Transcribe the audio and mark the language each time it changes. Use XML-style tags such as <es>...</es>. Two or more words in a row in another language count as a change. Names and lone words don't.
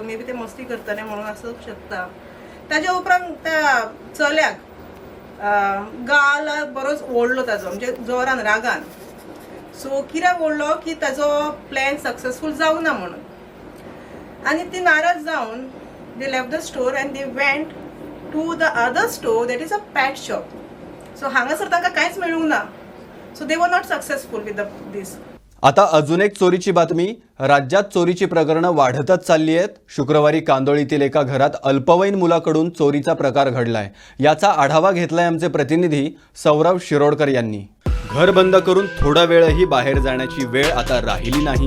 <en>may be</en> <kok>ते मस्ती करताले म्हणून आसूंक शकता. ताच्या उपरांत त्या चल्याक गाल बरोच ओडलो ताजो, म्हणजे जोरान रागान. सो कित्याक ओडलो की ताजो</kok> <en>plan successful</en> <kok>जावना म्हणून. आनी ती नाराज जावन</kok> <en>they left the store and they went to the other store that is a pet shop.</en> <kok>सो हांगासर तांकां कांयच मेळूंक ना.</kok> <en>सो they were not successful with this.</en> <mr>आता अजून एक चोरीची बातमी. राज्यात चोरीची प्रकरणं वाढतच चालली आहेत. शुक्रवारी कांदोळीतील एका घरात अल्पवयीन मुलाकडून चोरीचा प्रकार घडलाय. याचा आढावा घेतलाय आमचे प्रतिनिधी सौरव शिरोडकर यांनी. घर बंद करून थोडा वेळही बाहेर जाण्याची वेळ आता राहिली नाही.</mr>